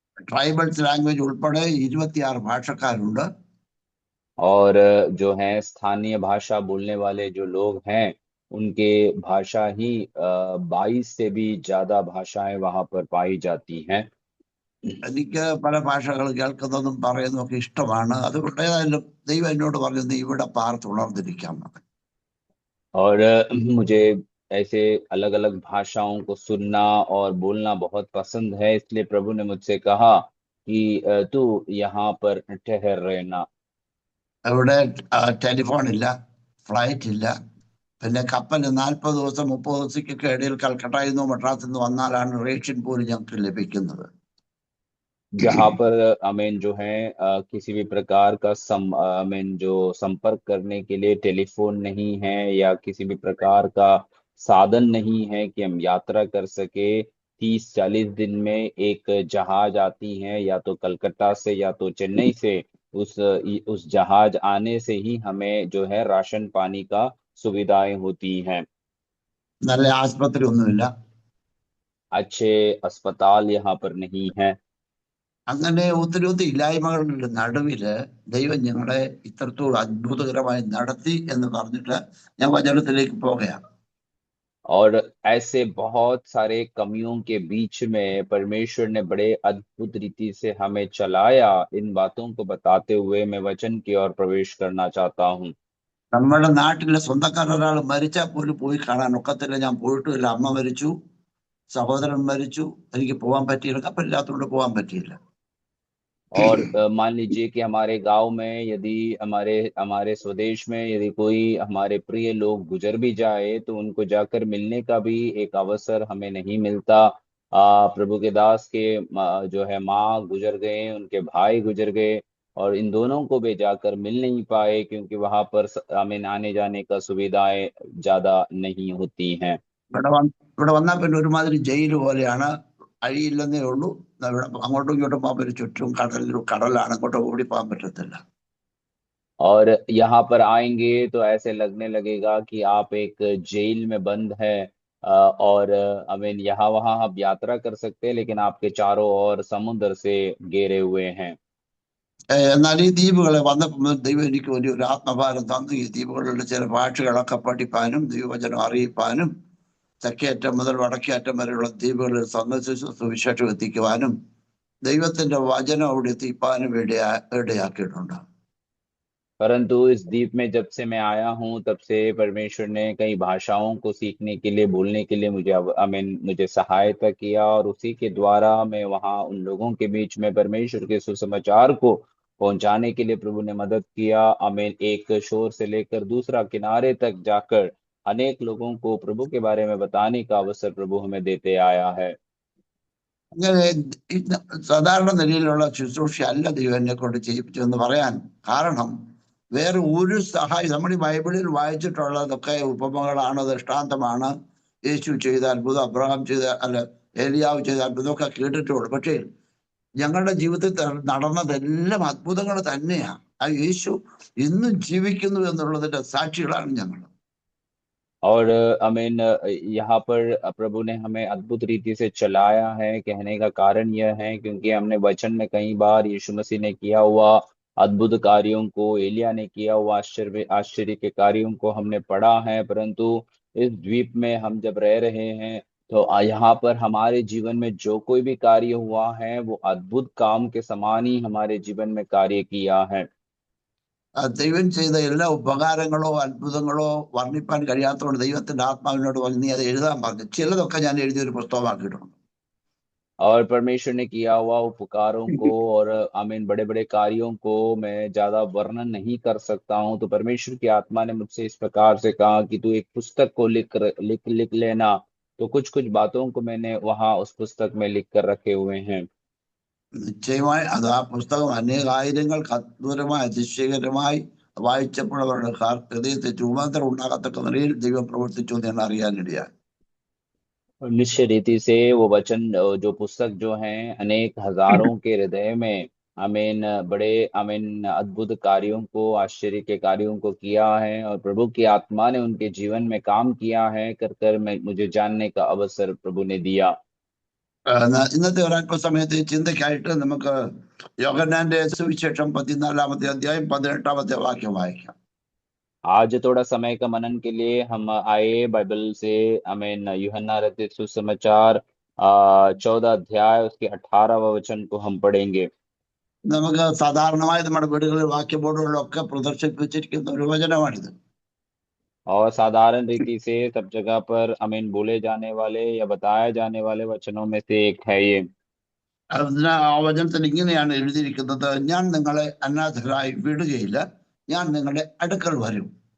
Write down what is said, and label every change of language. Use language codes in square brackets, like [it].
[en] tribals language [ml] ഉൾപ്പെടെ 26 ഭാഷക്കാരുണ്ട്. [hi] और जो है स्थानीय भाषा बोलने वाले जो लोग हैं उनके भाषा ही 22 से भी ज्यादा भाषाएं वहां पर पाई जाती हैं। [ml] എനിക്ക് പല ഭാഷകൾ കേൾക്കുന്നതും പറയുന്നതും ഒക്കെ ഇഷ്ടമാണ്. അതുകൊണ്ട് ഏതായാലും ദൈവം എന്നോട് പറഞ്ഞു നീ ഇവിടെ പാർത്തുണർന്നിരിക്കാം. [hi] और मुझे ऐसे अलग अलग भाषाओं को सुनना और बोलना बहुत पसंद है, इसलिए प्रभु ने मुझसे कहा कि तू यहाँ पर ठहर रहना। [ml] അവിടെ ടെലിഫോൺ ഇല്ല, ഫ്ലൈറ്റ് ഇല്ല. പിന്നെ കപ്പൽ 40 ദിവസം 30 ദിവസത്തേക്കൊക്കെ ഇടയിൽ കൽക്കട്ടയിൽ നിന്നോ മദ്രാസിൽ നിന്ന് വന്നാലാണ് റേഷൻ പോലും ഞങ്ങൾക്ക് ലഭിക്കുന്നത്. [hi] जहाँ पर जो है किसी भी प्रकार का जो संपर्क करने के लिए टेलीफोन नहीं है या किसी भी प्रकार का साधन नहीं है कि हम यात्रा कर सके। 30-40 दिन में एक जहाज आती है, या तो कलकत्ता से या तो चेन्नई से। उस जहाज आने से ही हमें जो है राशन पानी का सुविधाएं होती हैं। [ml] നല്ല ആസ്പത്രി ഒന്നുമില്ല. [hi] अच्छे अस्पताल यहाँ पर नहीं है। [ml] അങ്ങനെ ഒത്തിരി ഇല്ലായ്മകളുടെ നടുവില് ദൈവം ഞങ്ങളെ ഇത്രത്തോളം അത്ഭുതകരമായി നടത്തി എന്ന് പറഞ്ഞിട്ട് ഞാൻ വചനത്തിലേക്ക് പോകുകയാണ്. [hi] और ऐसे बहुत सारे कमियों के बीच में परमेश्वर ने बड़े अद्भुत रीति से हमें चलाया। इन बातों को बताते हुए मैं वचन की ओर प्रवेश करना चाहता हूँ। [ml] നമ്മുടെ നാട്ടിലെ സ്വന്തക്കാർ ഒരാൾ മരിച്ചാൽ പോലും പോയി കാണാൻ ഒക്കത്തില്ല. ഞാൻ പോയിട്ടില്ല. അമ്മ മരിച്ചു, സഹോദരൻ മരിച്ചു, എനിക്ക് പോകാൻ പറ്റിയില്ല. കപ്പലില്ലാത്തതുകൊണ്ട് പോകാൻ പറ്റിയില്ല. [hi] और मान लीजिए कि हमारे गांव में यदि हमारे हमारे स्वदेश में यदि कोई हमारे प्रिय लोग गुजर भी जाए तो उनको जाकर मिलने का भी एक अवसर हमें नहीं मिलता। प्रभु के दास के जो है माँ गुजर गए, उनके भाई गुजर गए, और इन दोनों को भी जाकर मिल नहीं पाए क्योंकि वहां पर आने जाने का सुविधाएं ज्यादा नहीं होती हैं। [ml] ഇവിടെ വന്നാൽ പിന്നെ ഒരുമാതിരി ജയിൽ പോലെയാണ്. അഴിയില്ലെന്നേ ഉള്ളൂ. ഇവിടെ അങ്ങോട്ടും ഇങ്ങോട്ടും പോകാൻ പറ്റും. ചുറ്റും കടലാണ്. അങ്ങോട്ടും ഓടി പോകാൻ പറ്റത്തില്ല. [hi] और यहाँ पर आएंगे तो ऐसे लगने लगेगा कि आप एक जेल में बंद हैं। और यहाँ वहाँ आप यात्रा कर सकते हैं लेकिन आपके चारों ओर समुद्र से घेरे हुए हैं। [ml] എന്നാൽ ഈ ദ്വീപുകളെ വന്നപ്പോൾ ദൈവം എനിക്ക് വലിയൊരു ആത്മഭാരം തന്നു. ഈ ദ്വീപുകളിലുള്ള ചില ഭാഷകളൊക്കെ പഠിപ്പാനും ദൈവവചനം അറിയിപ്പാനും തെക്കേയറ്റം മുതൽ വടക്കേയറ്റം വരെയുള്ള ദ്വീപുകളിൽ സന്ദർശിച്ച് സുവിശേഷം എത്തിക്കുവാനും ദൈവത്തിന്റെ വചനം അവിടെ എത്തിപ്പാനും ഇടയാക്കിയിട്ടുണ്ട്. [hi] परंतु इस द्वीप में जब से मैं आया हूँ तब से परमेश्वर ने कई भाषाओं को सीखने के लिए, बोलने के लिए मुझे सहायता किया, और उसी के द्वारा मैं वहाँ उन लोगों के बीच में परमेश्वर के सुसमाचार को पहुंचाने के लिए प्रभु ने मदद किया। एक शोर से लेकर दूसरा किनारे तक जाकर अनेक लोगों को प्रभु के बारे में बताने का अवसर प्रभु हमें देते आया है। [ml] ഇങ്ങനെ സാധാരണ നിലയിലുള്ള ശുശ്രൂഷ അല്ല ദൈവം എന്നെ കൊണ്ട് ചെയ്യിപ്പിച്ചെന്ന് പറയാൻ കാരണം, വേറെ ഒരു സഹായം നമ്മൾ ഈ ബൈബിളിൽ വായിച്ചിട്ടുള്ളതൊക്കെ ഉപമകളാണ്, ദൃഷ്ടാന്തമാണ്. യേശു ചെയ്ത അത്ഭുതം, അബ്രഹാം ചെയ്ത അല്ല ഏലിയാവ് ചെയ്ത അത്ഭുതമൊക്കെ കേട്ടിട്ടുള്ളൂ. പക്ഷേ ഞങ്ങളുടെ ജീവിതത്തിൽ നടന്നതെല്ലാം അത്ഭുതങ്ങൾ തന്നെയാണ്. ആ യേശു ഇന്നും ജീവിക്കുന്നു എന്നുള്ളതിന്റെ സാക്ഷികളാണ് ഞങ്ങൾ. [hi] और यहाँ पर प्रभु ने हमें अद्भुत रीति से चलाया है। कहने का कारण यह है क्योंकि हमने वचन में कई बार यीशु मसीह ने किया हुआ अद्भुत कार्यों को, एलिया ने किया हुआ आश्चर्य आश्चर्य के कार्यों को हमने पढ़ा है। परंतु इस द्वीप में हम जब रह रहे हैं तो यहाँ पर हमारे जीवन में जो कोई भी कार्य हुआ है वो अद्भुत काम के समान ही हमारे जीवन में कार्य किया है। [ml] ദൈവം ചെയ്ത എല്ലാ ഉപകാരങ്ങളോ അത്ഭുതങ്ങളോ വർണ്ണിപ്പാൻ കഴിയാത്തതുകൊണ്ട് ദൈവത്തിന്റെ ആത്മാവിനോട് പറഞ്ഞ് നീ അത് എഴുതാൻ പറഞ്ഞു. ചിലതൊക്കെ ഞാൻ എഴുതിയൊരു പുസ്തകമാക്കിയിട്ടുണ്ട്. [hi] और परमेश्वर ने किया हुआ उपकारों को और बड़े बड़े कार्यों को मैं ज्यादा वर्णन नहीं कर सकता हूँ। तो परमेश्वर की आत्मा ने मुझसे इस प्रकार से कहा कि तू एक पुस्तक को लिख लेना। तो कुछ कुछ बातों को मैंने वहां उस पुस्तक में लिख कर रखे हुए हैं। [ml] നിശ്ചയമായി അത് ആ പുസ്തകം അനേകായിരങ്ങൾക്ക് അത്ഭുതമായി അതിശയകരമായി വായിച്ചപ്പോൾ അവരുടെ ഹൃദയത്തെ രൂപാന്തരം ഉണ്ടാകത്തക്ക നിലയിൽ ദൈവം പ്രവർത്തിച്ചു എന്ന് ഞാൻ അറിയാനിടയായി. [hi] और निश्चय रीति से वो वचन, जो पुस्तक जो है, अनेक हजारों के हृदय में बड़े अद्भुत कार्यों को, आश्चर्य के कार्यों को किया है, और प्रभु की आत्मा ने उनके जीवन में काम किया है कर कर मैं मुझे जानने का अवसर प्रभु ने दिया। [ml] ഇന്നത്തെ ഒരല്പസമയത്ത് ചിന്തയ്ക്കായിട്ട് നമുക്ക് യോഹന്നാന്റെ സുവിശേഷം 14-ാമത്തെ അധ്യായം 18-ാമത്തെ വാക്യം വായിക്കാം. [hi] आज थोड़ा समय का मनन के लिए हम आए बाइबल से। यूहन्ना रचित सुसमाचार 14 अध्याय उसके 18वां वचन को हम पढ़ेंगे। [ml] നമുക്ക് സാധാരണമായി നമ്മുടെ വീടുകളിൽ വാക്യ ബോർഡുകളിലൊക്കെ പ്രദർശിപ്പിച്ചിരിക്കുന്ന ഒരു വചനമാണിത്. [hi] और साधारण रीति से सब जगह पर बोले जाने वाले या बताए जाने वाले वचनों में से एक है ये। [ml] അതിന് ആ വചനത്തിൽ ഇങ്ങനെയാണ് എഴുതിയിരിക്കുന്നത്, ഞാൻ നിങ്ങളെ അനാഥരായി വിടുകയില്ല, ഞാൻ നിങ്ങളുടെ അടുക്കൽ വരും.